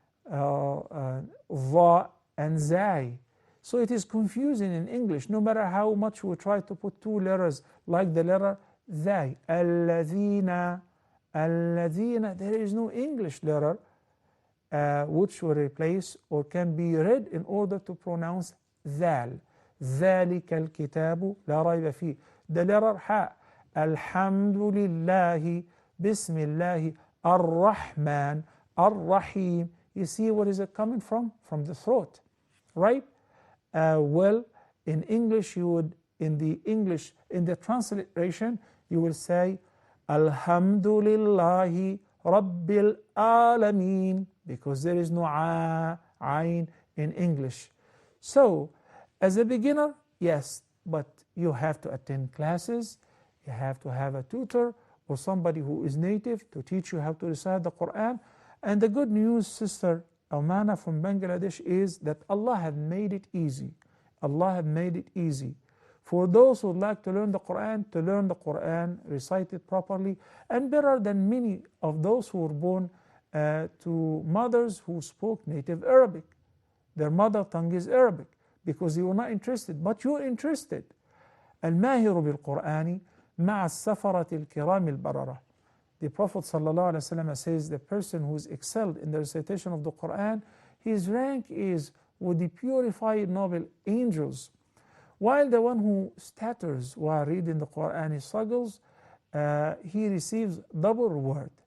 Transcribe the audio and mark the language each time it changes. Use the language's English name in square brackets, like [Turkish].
[English] va and zai. So it is confusing in English, no matter how much we try to put two letters like the letter zai. Alladhina, alladhina, there is no English letter which will replace or can be read in order to pronounce ذال. [Arabic] ذلك الكتاب لا ريب فيه. [English] The letter حاء. [Arabic] الحمد لله بسم الله الرحمن الرحيم. [English] You see where is it coming from? From the throat, right? Well, in English you would, in the transliteration you will say Alhamdulillahi Rabbil Alameen, because there is no ayn in English. So, as a beginner, yes, but you have to attend classes, you have to have a tutor or somebody who is native to teach you how to recite the Quran. And the good news, Sister Amana from Bangladesh, is that Allah has made it easy. Allah has made it easy for those who would like to learn the Quran, recite it properly, and better than many of those who were born to mothers who spoke native Arabic. Their mother tongue is Arabic, because they were not interested, but you're interested. [Arabic] الماهر بالقرآن مع السفرة الكرام البررة. [English] The Prophet ﷺ says the person who is excelled in the recitation of the Quran, his rank is with the purified noble angels, while the one who stutters while reading the Quran, he struggles, he receives double reward.